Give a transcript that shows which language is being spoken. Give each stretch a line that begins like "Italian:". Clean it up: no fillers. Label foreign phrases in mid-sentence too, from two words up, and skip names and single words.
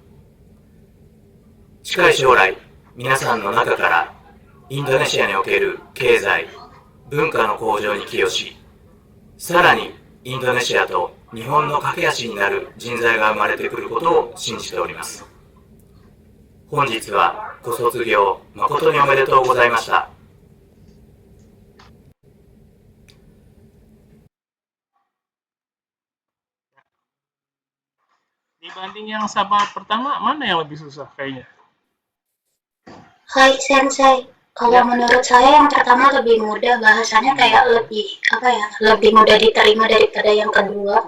Japanese: 近い将来、皆さんの中からインドネシアにおける経済、文化の向上に寄与し、さらにインドネシアと日本の架け橋になる人材が生まれてくることを信じております。本日はご卒業誠におめでとうございました。
Indonesian: Dibanding yang sama pertama, mana yang lebih susah kayaknya?
Japanese: はい先生,
Indonesian: kalau menurut saya yang pertama lebih mudah, bahasanya kayak lebih lebih mudah diterima daripada yang kedua.